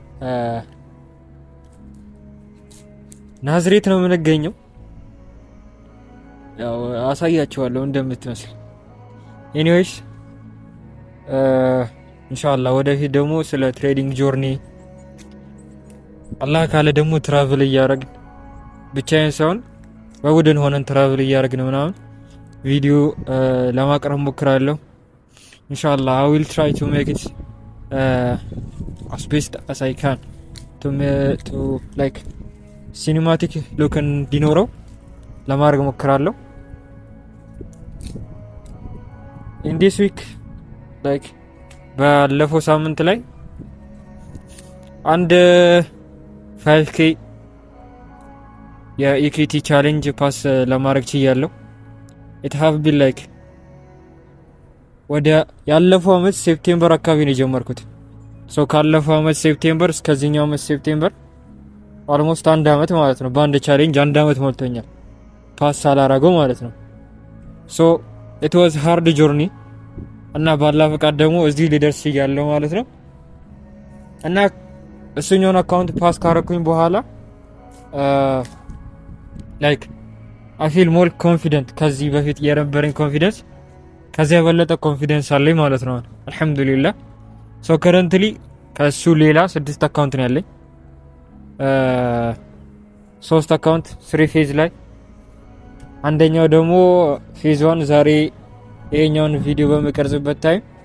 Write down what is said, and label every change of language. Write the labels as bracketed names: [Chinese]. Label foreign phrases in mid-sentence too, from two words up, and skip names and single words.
[Amharic] ናዝሬት ነው የምንገኘው። ያው አሳያችኋለሁ እንደምትመስል። ኤኒዌይስ ኢንሻአላህ ወደፊት ደግሞ ስለ [English] trading journey [Amharic] አላህ ካለ ደግሞ ትራቭል እያደረግን ብቻዬን ሳይሆን በቡድን ሆነን ትራቭል እያደረግን ምናምን ቪዲዮ ለማቅረብ ሞክራለሁ። [English] Inshallah, I will try to make it as best as I can to like cinematic look [Amharic] እንዲኖረው ለማድረግ ሞክራለሁ። [English] In this week like [Amharic] ባለፈው ሳምንት ላይ አንድ 5k የኢኩዊቲ [English] challenge pass [Amharic] ለማድረግ ችያለሁ። [English] it have been like [Amharic] ወደ ያለፈው አመት ሴፕቴምበር አካባቢ ነው የጀመርኩት። ሶ ካለፈው አመት ሴፕቴምበር እስከዚህኛው አመት [English] September almost [Amharic] አንድ አመት ማለት ነው። በአንድ ቻሌንጅ አንድ አመት ሞልቶኛል ፓስ አላረገው ማለት ነው። ሶ [English] it was hard journey [Amharic] እና ባላ ፈቃድ ደግሞ እዚህ ሊደርስ ይያለው ማለት ነው። እና እሱኛውን [English] account pass [Amharic] ካረኩኝ በኋላ [English] like I feel more confident [Amharic] ከዚህ በፊት የነበረኝ ኮንፊደንስ ከዚያ የበለጠ ኮንፊደንስ አለኝ ማለት ነው። አልহামዱሊላህ። [English] so currently [Amharic] ከሱ ሌላ 6 አካውንት ነው ያለኝ። 3 አካውንት 3 ፌዝ ላይ አንደኛው ደግሞ ፌዝ 1 ዛሬ ይሄኛውን ቪዲዮ በመቀርጽበት ታይም